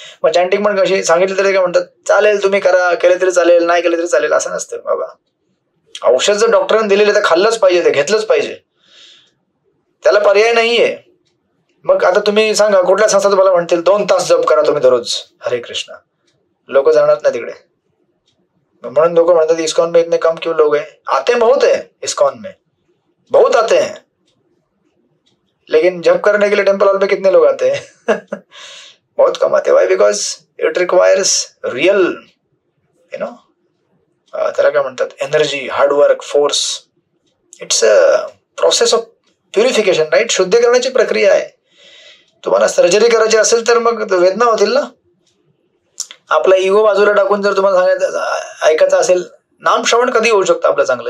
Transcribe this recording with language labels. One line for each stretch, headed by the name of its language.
Marathi: मग चॅन्टिंग पण कशी सांगितली तरी काय म्हणतात, चालेल तुम्ही करा, केले तरी चालेल, नाही केले तरी चालेल, असं नसतं बाबा. औषध जर डॉक्टरांनी दिलेले तर खाल्लंच पाहिजे, ते घेतलंच पाहिजे, त्याला पर्याय नाहीये. मग आता तुम्ही सांगा कुठल्या संस्था तुम्हाला म्हणतील 2 तास जप करा तुम्ही दररोज हरे कृष्ण, लोक जाणार नाही तिकडे. म्हणून लोक म्हणतात
Hindi: इस्कॉन में इतने कम क्यों लोग हैं? आते बहुत है इस्कॉन में, बहुत आते हैं, लेकिन जप करने के लिए टेम्पल हॉल में कितने लोग आते हैं? बहुत कम आते हैं. Y?
English: because it requires real
Marathi: त्याला काय म्हणतात,
English: Energy, hard work, force. It's a process of purification, right.
Marathi: शुद्धीकरणाची प्रक्रिया आहे. तुम्हाला सर्जरी करायची असेल तर मग वेदना होतील ना. आपला इगो बाजूला टाकून जर तुम्हाला सांगायचं ऐकायचं असेल, नामश्रवण कधी होऊ शकतं आपलं चांगलं?